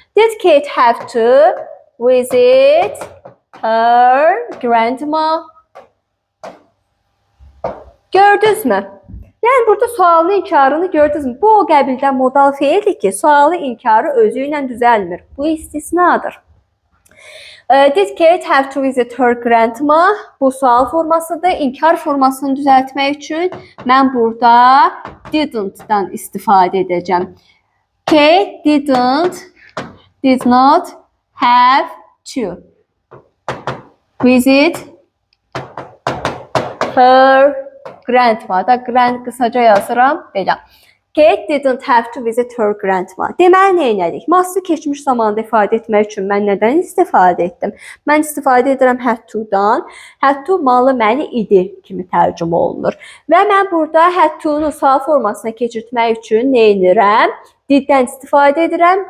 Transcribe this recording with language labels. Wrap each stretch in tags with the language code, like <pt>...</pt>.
<en>Did Kate have to visit her grandma?</en> <az>Gördünüzmü? Yəni burada sualını, inkarını gördünüzmü? Bu o qəbildən modal feildir ki, sualı, inkarı özü ilə düzəlmir. Bu istisnadır.</az> <en>Did Kate have to visit her grandma?</en> <az>Bu sual formasıdır. İnkar formasını düzəltmək üçün mən burada didn't-dan istifadə edəcəm.</az> <en>Kate did not have to visit her grandma.</en> <az>Da qısaca yazıram belə.</az> <en>Kate didn't have to visit her grandma.</en> <az>Deməli, nə edirik? Must'ı keçmiş zamanda ifadə etmək üçün mən nədən istifadə etdim? Mən istifadə edirəm had to'dan. Had to malı məli idi kimi tərcümə olunur. Və mən burada had to'nu sual formasına keçirtmək üçün nə edirəm? Diddən istifadə edirəm.</az>